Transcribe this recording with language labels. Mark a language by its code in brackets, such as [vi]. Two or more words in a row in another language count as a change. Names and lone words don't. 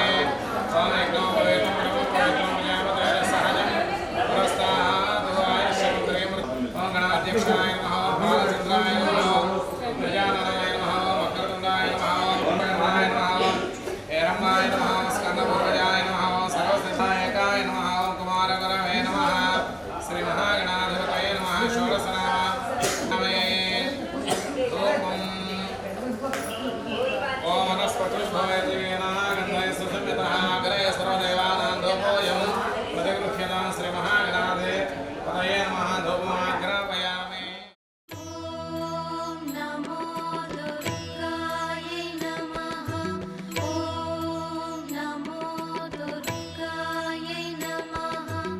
[sa] ఓం యజ్ఞోపవేతం బ్రహ్మోపవేతం ప్రజాపతే సహజం పురస్తాత్ ఆయుష్యమంత్రేమ ఓం గణాధ్యక్షాయ నమః బాలచంద్రాయ నమః ప్రజాననాయ నమః వక్రతుండాయ నమః బ్రహ్మణాయ నమః ఏరంబాయ నమః స్కందపూర్వజాయ నమః సర్వసిద్ధాయకాయ నమః కుమారగురవే నమః శ్రీ మహాగణాధిపతయే నమః షోడశనామే ధూపం ఓం వనస్పతిర్భవేతివేన గంధైః సుసంయుతః అగ్రే సర్వదేవానాం ధూపోऽయం ప్రతిగృహ్యతాం శ్రీ మహాగణాధిపతయే నమః ధూపమాగ్రాపయామి ॐ नमो दुर्गायै नमः ॐ नमो दुर्गायै नमः